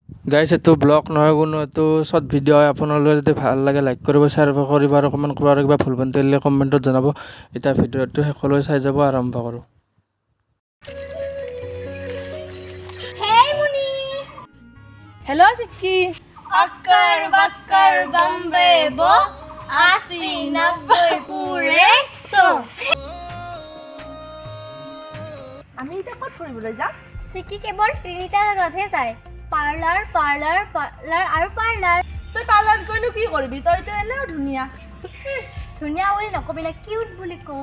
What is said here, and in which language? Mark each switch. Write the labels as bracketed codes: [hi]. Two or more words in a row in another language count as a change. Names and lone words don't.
[as] গাইছ এইটো ব্লগ নহয় কোনো এইটো [en] short video' [as] হয়। আপোনালোকে যদি ভাল লাগে লাইক কৰিব, শ্বেয়াৰ কৰিব আৰু কমেণ্ট কৰিব, আৰু কিবা ভুল ভ্ৰান্তি থাকিলে কমেণ্টত জনাব। এতিয়া ভিডিঅ'টো শেষলৈ চাই যাব, আৰম্ভ কৰোঁ। [hi] हेलो चिक्की अक्कर बक्कर बम्बे बो 80-90 पूरे 100 [as] আমি এতিয়া ক'ত ফুৰিবলৈ যাম? চিকি কেৱল তিনিটা জাগাতহে যায়, পাৰ্লাৰ পাৰ্লাৰ পাৰ্লাৰ আৰু পাৰ্লাৰ। তই পাৰ্লাৰত গৈনো কি কৰিবি? তইতো এনেও ধুনীয়া। ধুনীয়া বুলি নকবি না, কিউট বুলি কওঁ।